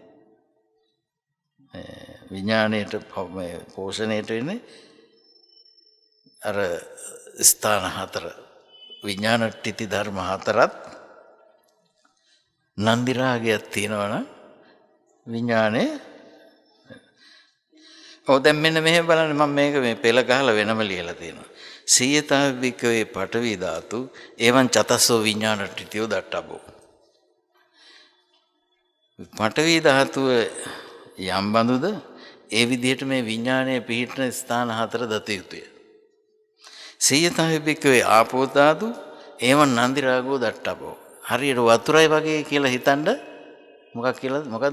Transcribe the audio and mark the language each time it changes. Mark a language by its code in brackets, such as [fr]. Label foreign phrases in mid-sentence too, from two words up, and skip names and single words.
[si] විඥාණයට පෝෂණයට වෙන්නේ අර ස්ථාන හතර. විඥානට්ඨිති ධර්ම හතරත් නන්දි රාගයක් තියෙනවනම් විඥානේ. දැන් මෙන්න මෙහෙම බලන්න. මම මේක මේ පෙළ ගහලා වෙනම ලියලා තියෙනවා. [pi] සීයතා වික්කවේ පඨවි ධාතු එවං චතස්සෝ විඥානට්ඨිතියෝ දට්ඨබ්බෝ. [si] පඨවි ධාතුව යම් බඳුද ඒ විදිහට මේ විඥානයේ පිහිටන ස්ථාන හතර දත යුතුය. [pi] සීයතා වික්කවේ ආපෝ ධාතු එවං නන්දි රාගෝ දට්ඨබ්බෝ. [si] හරියට වතුරයි වගේ කියලා හිතන්න. මොකක් කියලාද? මොකද්ද?